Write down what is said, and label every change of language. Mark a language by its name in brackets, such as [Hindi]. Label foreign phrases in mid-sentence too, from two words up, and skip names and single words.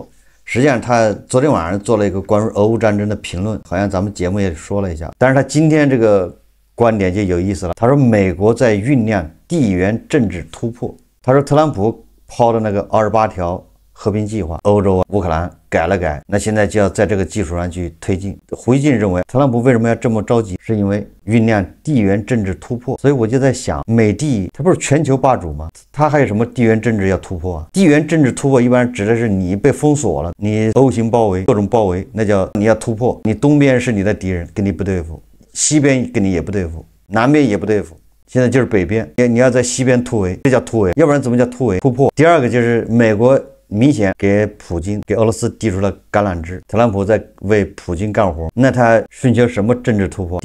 [Chinese] 實際上他昨天晚上做了一個關於俄烏戰爭的評論，好像咱們節目也說了一下，但是他今天這個觀點就有意思了，他說美國在醞釀地緣政治突破，他說特朗普拋的那個28條和平計劃，歐洲烏克蘭改了改，那現在就要在這個基礎上去推進。胡錫進認為特朗普為什麼要這麼着急，是因為醞釀地緣政治突破。所以我就在想，美帝它不是全球霸主嗎？它還有什麼地緣政治要突破啊？地緣政治突破一般指的是你被封鎖了，你 O 型包圍，各種包圍，那叫你要突破。你東邊是你的敵人，跟你不對付，西邊跟你也不對付，南邊也不對付，現在就是北邊，你要在西邊突圍，這叫突圍，要不然怎麼叫突圍？突破。第二個就是美國明顯給普京、給俄羅斯遞出了橄欖枝，特朗普在為普京幹活，那他尋求什麼政治突破？